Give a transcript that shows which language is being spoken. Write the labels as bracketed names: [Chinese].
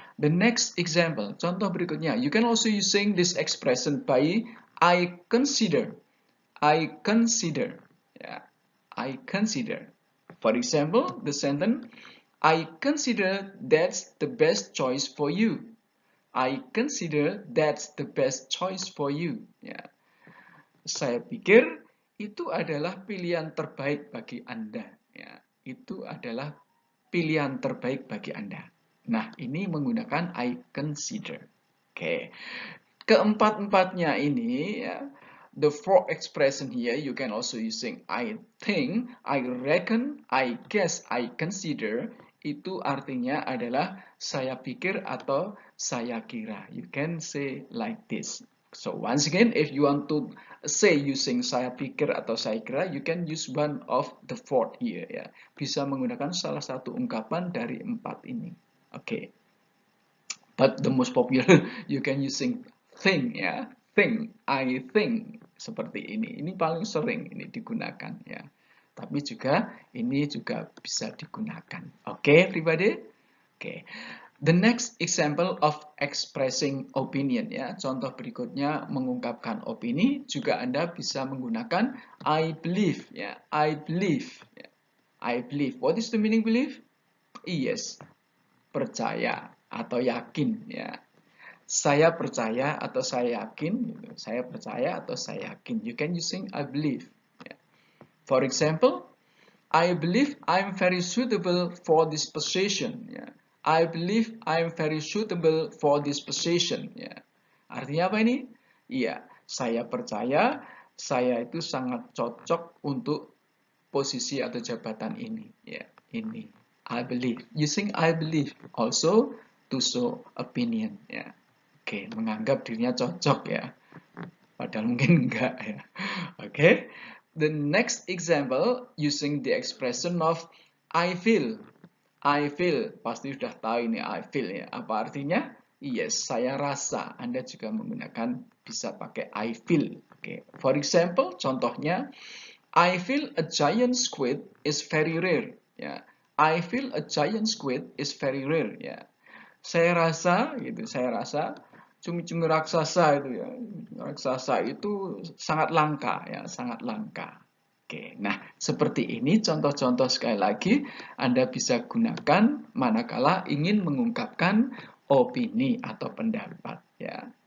[English] The next example, [Indonesian] contoh berikutnya, [English] you can also using this expression by I consider. I consider. Yeah, I consider. For example, the sentence, I consider that's the best choice for you. I consider that's the best choice for you. [Indonesian] Ya, saya pikir itu adalah pilihan terbaik bagi Anda. Ya, itu adalah pilihan terbaik bagi Anda. Nah, ini menggunakan I consider. [English] Oke. [Indonesian] Keempat-empatnya ini ya, [English] the four expression here you can also using I think, I reckon, I guess, I consider. [Indonesian] Itu artinya adalah saya pikir atau saya kira. [English] You can say like this. So once again, if you want to say using [Indonesian] saya pikir atau saya kira, [English] you can use one of the four here ya. [Indonesian] Bisa menggunakan salah satu ungkapan dari empat ini. Oke. Okay. [English] But the most popular you can using think ya. [Indonesian] Think, I think seperti ini. Ini paling sering ini digunakan ya. Tapi juga ini juga bisa digunakan. [English] Oke, okay, everybody? Oke. Okay. The next example of expressing opinion ya. [Indonesian] Contoh berikutnya mengungkapkan opini juga Anda bisa menggunakan I believe ya. [English] I believe ya. I believe. What is the meaning believe? [Indonesian] Yes. Percaya atau yakin ya. Saya percaya atau saya yakin gitu. Saya percaya atau saya yakin. [English] You can using I believe ya. For example, I believe I'm very suitable for this position ya. I believe I'm very suitable for this position ya. [Indonesian] Artinya apa ini? Iya, saya percaya saya itu sangat cocok untuk posisi atau jabatan ini ya. Ini I believe. [English] Using I believe also to show opinion ya. [Indonesian] Oke, menganggap dirinya cocok ya. Padahal mungkin enggak ya. Oke. [English] The next example using the expression of I feel. [Indonesian] I feel, pasti sudah tahu ini I feel ya. Apa artinya? Yes, saya rasa. Anda juga menggunakan bisa pakai I feel. Oke. [English] For example, [Indonesian] contohnya [English] I feel a giant squid is very rare. Ya. I feel a giant squid is very rare. [Indonesian] Ya. Saya rasa gitu, saya rasa cumi-cumi raksasa itu ya. Raksasa itu sangat langka ya, sangat langka. Oke, nah seperti ini contoh-contoh sekali lagi Anda bisa gunakan manakala ingin mengungkapkan opini atau pendapat ya.